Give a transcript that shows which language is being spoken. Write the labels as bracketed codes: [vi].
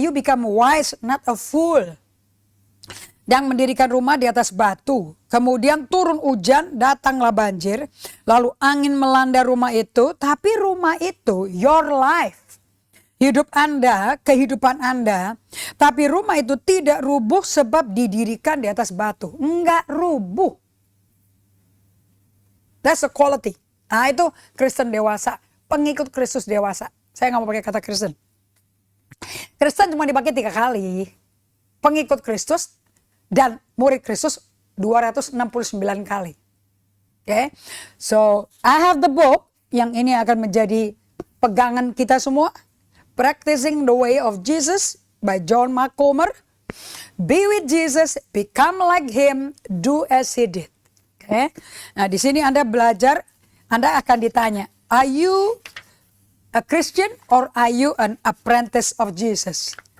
[en] You become wise, not a fool. [id] Yang mendirikan rumah di atas batu. Kemudian turun hujan, datanglah banjir. Lalu angin melanda rumah itu. Tapi rumah itu, [en] your life. [id] Hidup Anda, kehidupan Anda. Tapi rumah itu tidak rubuh sebab didirikan di atas batu. Enggak rubuh. [en] That's the quality. [id] Nah, itu Kristen dewasa. Pengikut Kristus dewasa. Saya nggak mau pakai kata Kristen. Kristen cuma dipakai 3 kali. Pengikut Kristus dan murid Kristus 269 kali. [en] So I have the book. [id] yang ini akan menjadi pegangan kita semua. [en] Practicing the Way of Jesus by John Mark Comer. Be with Jesus, become like Him, do as He did. Okay? [id] Nah, di sini Anda belajar, Anda akan ditanya, [en] are you a Christian or are you an apprentice of Jesus?